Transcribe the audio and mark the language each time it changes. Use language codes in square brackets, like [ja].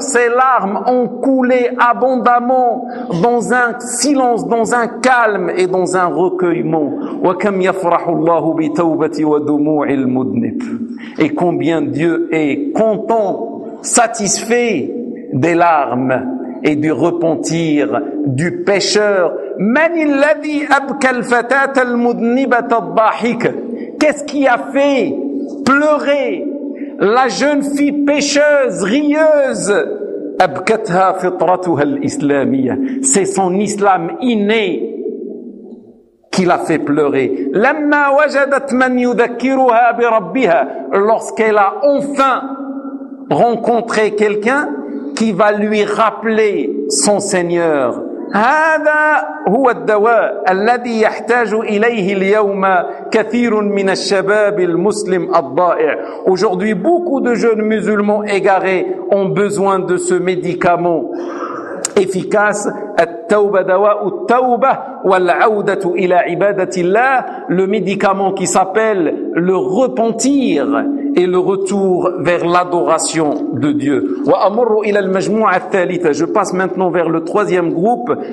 [fr] Ses larmes ont coulé abondamment dans un silence, dans un calme et dans un recueillement. [ar] وَكَمْ يَفْرَحُ اللَّهُ بِتَوْبَةِ وَدُمُوعِ الْمُدْنِبِ. [fr] Et combien Dieu est content, satisfait des larmes et du repentir du pécheur. [ar] من الذي أبكى الفتاة المذنبة الضاحكة. [fr] Qu'est-ce qui a fait pleurer la jeune fille pécheuse, rieuse? [ar] أبكتها فطرتها الإسلامية. [fr] C'est son islam inné qui l'a fait pleurer. [ar] لما وجدت من يذكرها بربها. [fr] Lorsqu'elle a enfin rencontré quelqu'un qui va lui rappeler son Seigneur. [ar] هذا هو الدواء الذي يحتاج إليه اليوم كثير من الشباب المسلم الضائع. [fr] Aujourd'hui, beaucoup de jeunes musulmans égarés ont besoin de ce médicament efficace. [ar] التوبة دواء التوبة والعودة إلى عبادة الله. [fr] Le médicament qui s'appelle le repentir et le retour vers l'adoration de Dieu. Je passe maintenant vers le troisième groupe.